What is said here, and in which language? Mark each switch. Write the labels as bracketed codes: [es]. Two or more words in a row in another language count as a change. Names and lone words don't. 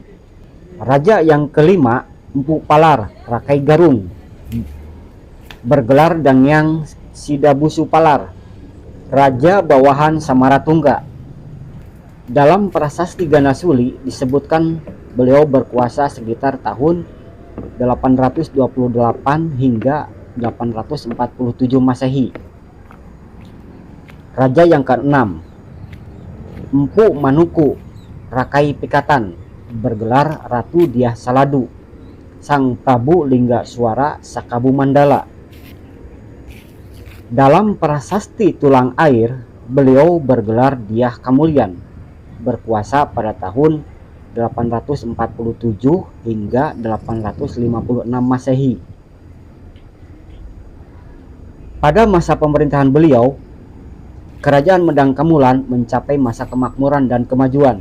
[id] Raja yang kelima, Empu Palar Rakai Garung, bergelar Dangyang Sidabusu Palar, Raja Bawahan Samaratungga. Dalam prasasti Ganasuli disebutkan beliau berkuasa sekitar tahun 828 hingga 847 Masehi. Raja yang keenam, Empu Manuku Rakai Pikatan, bergelar Ratu Dyah Saladu, Sang Prabu Lingga Suara Sakabu Mandala. Dalam prasasti Tulang Air, beliau bergelar Dyah Kamulyan, berkuasa pada tahun 847 hingga 856 Masehi. Pada masa pemerintahan beliau, Kerajaan Medang Kamulan mencapai masa kemakmuran dan kemajuan.